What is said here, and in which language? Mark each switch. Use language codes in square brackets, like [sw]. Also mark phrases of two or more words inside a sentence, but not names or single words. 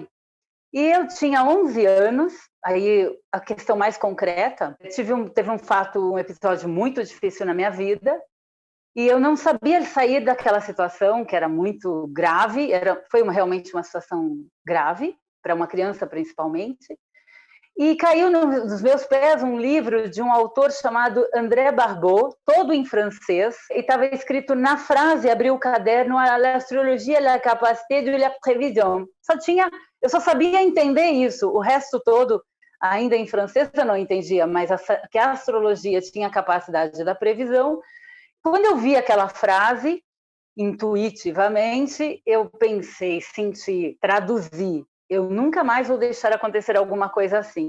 [pt] E eu tinha 11 anos, aí a questão mais concreta, teve um fato, um episódio muito difícil na minha vida, e eu não sabia sair daquela situação, que era muito grave, foi realmente uma situação grave, para uma criança principalmente, e caiu nos meus pés um livro de um autor chamado André Barbeau, todo em francês, e estava escrito na frase, abri o caderno, [fr] l'astrologie, la capacité de la prévision. [pt] Eu só sabia entender isso, o resto todo, ainda em francês eu não entendia, mas que a astrologia tinha a capacidade da previsão. Quando eu vi aquela frase, intuitivamente, eu pensei, senti, traduzi, eu nunca mais vou deixar acontecer alguma coisa assim.